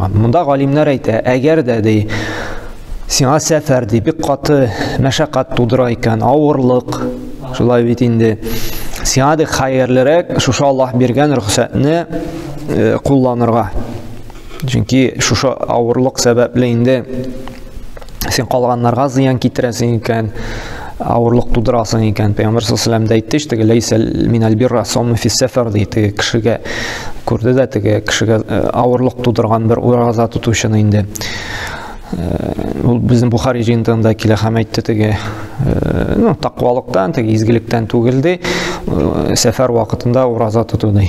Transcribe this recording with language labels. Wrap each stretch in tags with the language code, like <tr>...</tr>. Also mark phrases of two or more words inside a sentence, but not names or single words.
<tt>Монда галимнәр әйтә, әгәр дә ди сиңа сәфәр ди бик каты мәшәкать тудыра икән, авырлык, шулай бит инде сиңа ди хәерлерәк шушы Аллаһ биргән рөхсәтне кулланырга. Чөнки шушы авырлык сәбәпле инде син калганнарга зыян китерәсең икән, авырлык тудырасың икән. Пәйгамбер</tt> <ar>صلى الله عليه</ar> <tt>әйтте, теге</tt> <ar>ليس من البر صوم في سفر</ar> <tt>диде. Кешегә күрде дә теге кешегә авырлык тудырган бер ураза тотучыны инде. Ул безнең Бухари җыентыгында килә һәм әйтте теге тақвалыктан, теге изгелектән түгел ди, сәфәр вакытында ураза тоту ди.</tt>